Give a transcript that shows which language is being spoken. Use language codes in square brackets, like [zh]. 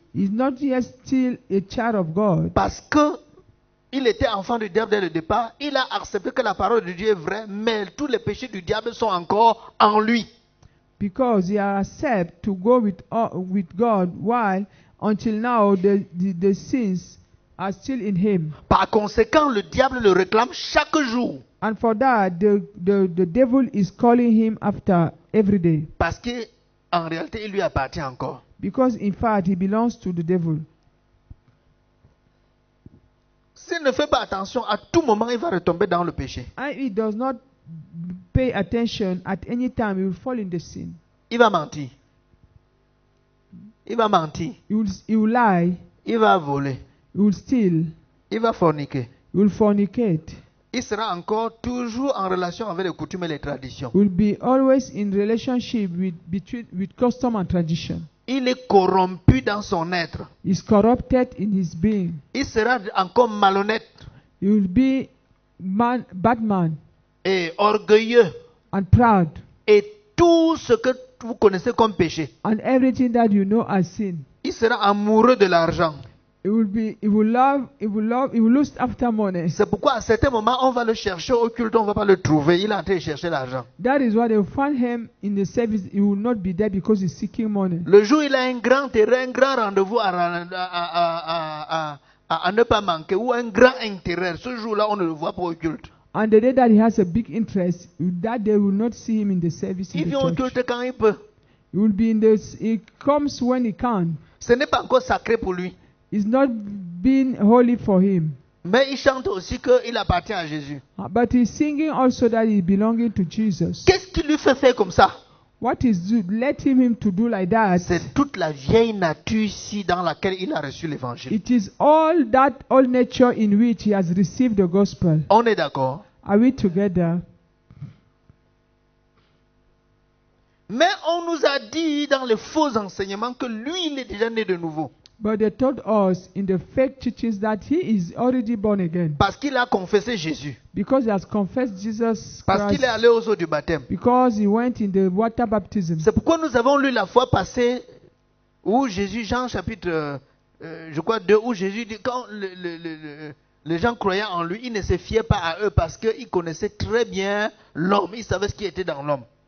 [en] He's not yet still a child of God. [fr] Parce que il était enfant du diable dès le départ. Il a accepté que la parole de Dieu est vraie, mais tous les péchés du diable sont encore en lui. [en] Because he accepts to go with God, while until now the sins are still in him. [fr] Par conséquent, le diable le réclame chaque jour. [en] And for that, the devil is calling him after every day. [fr] Parce qu'en réalité, il lui appartient encore. [en] Because in fact, he belongs to the devil. [fr] S'il ne fait pas attention, à tout moment, il va retomber dans le péché. [en] And if he does not pay attention, at any time he will fall in the sin. [fr] Il va mentir. Il va mentir. [en] He will lie. [fr] Il va voler. [en] He will steal. [fr] Il va forniquer. [en] He will fornicate. [fr] Il sera encore toujours en relation avec les coutumes et les traditions. [en] Will be always in relationship with custom and tradition. [fr] Il est corrompu dans son être. [en] Is corrupted in his being. [fr] Il sera encore malhonnête. [en] He will be bad man [fr] Et orgueilleux. [en] and proud. [fr] Et tout ce que vous connaissez comme péché. [en] And everything that you know as sin. [fr] Il sera amoureux de l'argent. [en] He will lust after money. [fr] C'est pourquoi à certains moments, on va le chercher au culte, on ne va pas le trouver. Il est en train de chercher l'argent. [en] That is why they will find him in the service. He will not be there because he's seeking money. [fr] Le jour où il a un grand terrain, un grand rendez-vous à ne pas manquer, ou un grand intérêt, ce jour-là, on ne le voit pas au culte. [en] And the day that he has a big interest, that day will not see him in the service in [fr] Il [en] the [fr] vient au [en] church. [fr] culte quand il peut. [en] He will be in this. He comes when he can. [fr] Ce n'est pas encore sacré pour lui. [en] It's not been holy for him. [fr] Mais il chante aussi qu'il appartient à Jésus. [en] But he's singing also that he's belonging to Jesus. [fr] Qu'est-ce qui lui fait faire comme ça? [en] What is let him to do like that? [fr] C'est toute la vieille nature ici dans laquelle il a reçu l'évangile. [en] It is all that old nature in which he has received the gospel. [fr] On est d'accord? [en] Are we together? [fr] Mais on nous a dit dans les faux enseignements que lui, il est déjà né de nouveau. [en] But they told us in the fake teachings that he is already born again. [fr] Parce qu'il a confessé Jésus. [en] Because he has confessed Jesus [fr] Parce qu'il est [en] Christ. [fr] allé aux eaux du baptême. [en] Because he went in the water baptism. [fr] C'est pourquoi nous avons lu la fois passée où Jésus, Jean chapitre, je crois 2, où Jésus dit quand les gens croyaient en lui, ils ne se fiaient pas à eux parce qu'ils connaissaient très bien l'homme. Ils savaient ce qui était dans l'homme.